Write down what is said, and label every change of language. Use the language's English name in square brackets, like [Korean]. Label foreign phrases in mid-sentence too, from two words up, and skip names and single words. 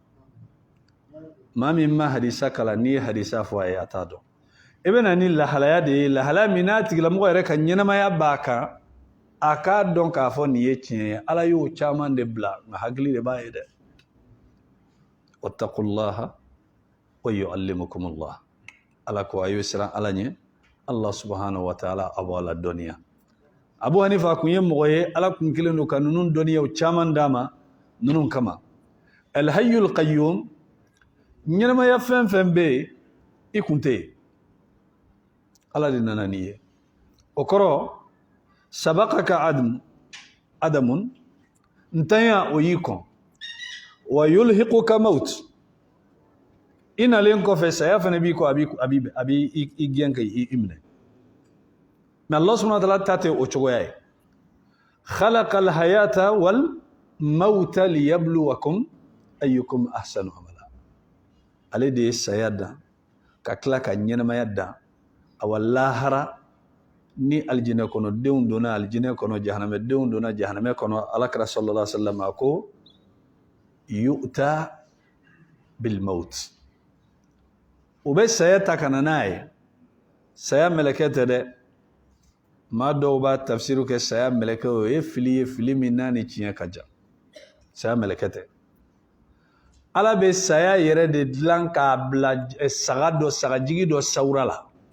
[Bambara] maa min ma hadisa kalan n'i ye hadisa fɔ a ye a t'a dɔn i bɛ na ni lahalaya de ye lahalaya min n'a tigilamɔgɔ yɛrɛ ka ɲɛnamaya b'a kan a k'a dɔn k'a fɔ nin ye tiɲɛ ye ala y'o caman de bila nka hakili de b'a ye dɛ [Arabic] واتقوا الله ويعلمكم الله [Bambara] ala ko a y'o siran ala ɲɛ [Arabic] الله سبحانه وتعالى [Bambara] a b'a la dɔnniya Abu Hanifa kun ye mɔgɔ ye ala kun kelen don ka ninnu dɔnniyaw caman d'a ma ninnu kama [Arabic] الحي القيوم [Bambara] ɲɛnamaya fɛn fɛn bɛ yen i kun tɛ yen ala de nana ni ye o kɔrɔ [Arabic] سبقك عدم [Bambara] ntanya o y'i kɔn [Arabic] ويلحقك موت [Bambara] i nalen kɔfɛ saya fana b'i kɔ a b'i i gɛn ka i minɛ mais [Arabic] الله سبحانه وتعالى [Bambara] ta tɛ o cogoya ye [Arabic] خلق الحياة والموت ليبلوكم أيكم أحسن عملا [Bambara] ale de ye saya dan ka tila ka ɲɛnamaya dan awa lahara ni aljinɛ kɔnɔ denw donna aljinɛ kɔnɔ jahanamɛ denw donna jahanamɛ kɔnɔ alakira [Arabic] صلى الله عليه وسلم [Bambara] ko [Arabic] يؤتى بالموت [Bambara] o bɛ saya ta kana n'a ye saya mɛlɛkɛ tɛ dɛ maa dɔw b'a tafsiru kɛ saya mɛlɛkɛ o ye fili min n'a ni tiɲɛ ka jan saya mɛlɛkɛ tɛ ala bɛ saya yɛrɛ de dilan k'a bila sagajigi dɔ sawura la